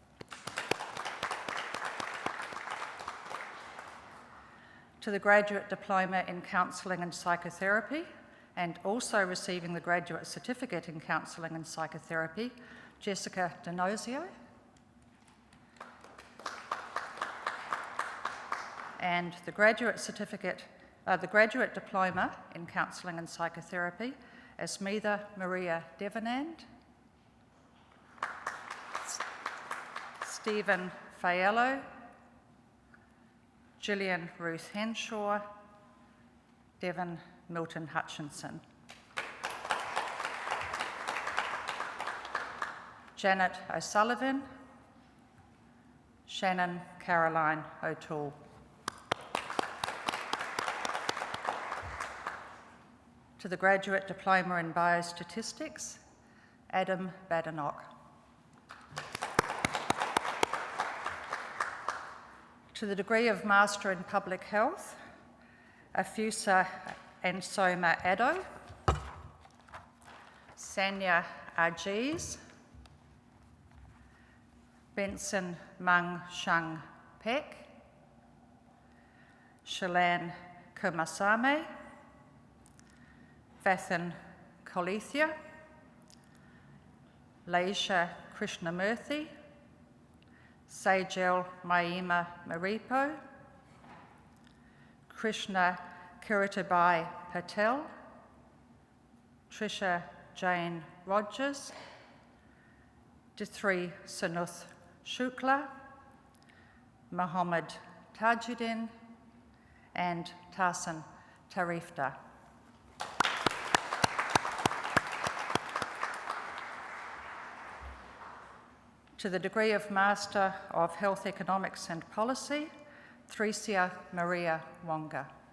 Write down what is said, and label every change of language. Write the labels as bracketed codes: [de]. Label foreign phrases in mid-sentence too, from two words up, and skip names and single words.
[en] To the Graduate Diploma in Counselling and Psychotherapy, and also receiving the Graduate Certificate in Counselling and Psychotherapy, Jessica D'Annunzio. And the Graduate Diploma in Counselling and Psychotherapy, Esmitha Maria Devanand, Stephen Faiello, Gillian Ruth Henshaw, Devon Milton Hutchinson. Janet O'Sullivan, Shannon Caroline O'Toole. To the Graduate Diploma in Biostatistics, Adam Badenoch. To the degree of Master in Public Health, Afusa Ansoma Addo, Sanya Ajiz, Benson Mung Shung Pek, Shalan Kumasame, Vathan Kolithia, Laisha Krishnamurthy, Sajel Maima Maripo, Krishna Kiritabai Patel, Trisha Jane Rogers, Dithri Sanuth Shukla, Mohammed Tajuddin, and Tarsan Tarifta. To the degree of Master of Health Economics and Policy, Thresia Maria Wonga.